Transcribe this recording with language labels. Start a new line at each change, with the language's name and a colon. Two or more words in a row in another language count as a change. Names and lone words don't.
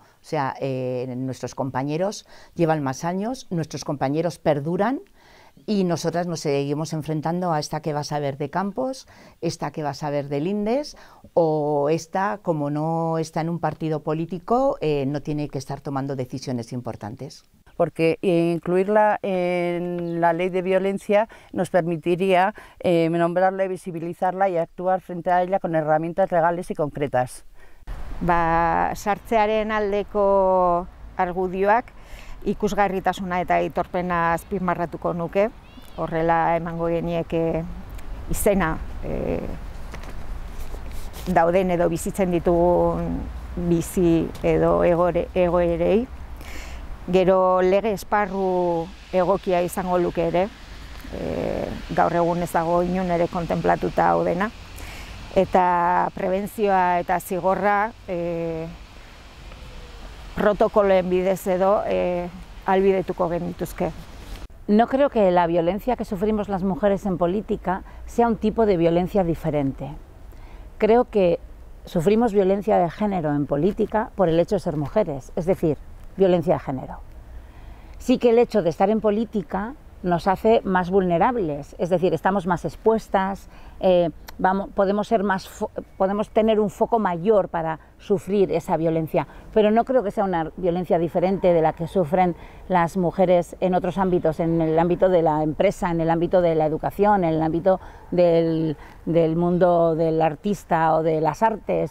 Spanish: O sea, nuestros compañeros llevan más años, nuestros compañeros perduran y nosotras nos seguimos enfrentando a esta que va a saber de Campos, esta que va a saber de Lindes, o esta, como no está en un partido político, no tiene que estar tomando decisiones importantes. Porque incluirla en la ley de violencia nos permitiría nombrarla y visibilizarla y actuar frente a ella con herramientas legales y concretas.
Basque: Sartzearen aldeko argudioak ikusgarritasuna eta aitorpena azpimarratuko nuke, horrela emango genieke izena dauden edo bizitzen ditugun bizi edo egoerei. Gero lege esparru egokia izango luke ere, gaur egun ez dago inon ere kontenplatuta hau dena, eta prebentzioa eta zigorra protokoloen bidez edo ahalbidetuko genituzke.
Spanish: No creo que la violencia que sufrimos las mujeres en política sea un tipo de violencia diferente. Creo que sufrimos violencia de género en política por el hecho de ser mujeres, es decir, violencia de género. Sí que el hecho de estar en política nos hace más vulnerables, es decir, estamos más expuestas, podemos tener un foco mayor para sufrir esa violencia, pero no creo que sea una violencia diferente de la que sufren las mujeres en otros ámbitos, en el ámbito de la empresa, en el ámbito de la educación, en el ámbito del mundo del artista o de las artes.